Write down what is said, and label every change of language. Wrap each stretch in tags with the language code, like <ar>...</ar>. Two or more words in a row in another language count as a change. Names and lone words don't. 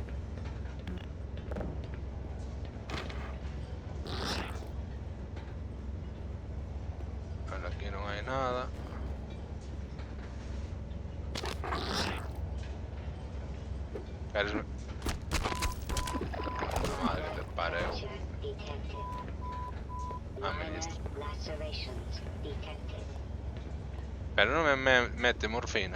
<gl>Vale, aquí non hai nada. Queres... Madre que te pareu.</gl> <en>Fracture detected. Ah, Minor</en> <gl>ministro.</gl> <en>lacerations detected.</en> <gl>Pero non me mete morfina.</gl>